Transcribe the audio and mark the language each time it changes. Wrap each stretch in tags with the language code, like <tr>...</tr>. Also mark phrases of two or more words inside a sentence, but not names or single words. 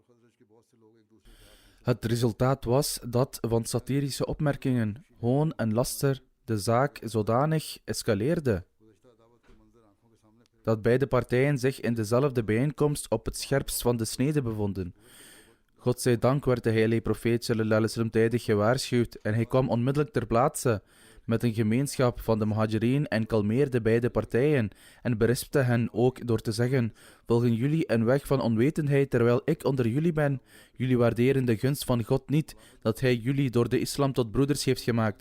<nl>Het resultaat was dat van satirische opmerkingen, hoon en laster de zaak zodanig escaleerde dat beide partijen zich in dezelfde bijeenkomst op het scherpst van de snede bevonden. Godzijdank werd de heilige profeet</nl> <ar>صلى الله عليه وسلم</ar> <nl>tijdig gewaarschuwd en hij kwam onmiddellijk ter plaatse met een gemeenschap van de Muhajirin en kalmeerde beide partijen en berispte hen ook door te zeggen: volgen jullie een weg van onwetendheid terwijl ik onder jullie ben? Jullie waarderen de gunst van God niet, dat hij jullie door de islam tot broeders heeft gemaakt.</nl>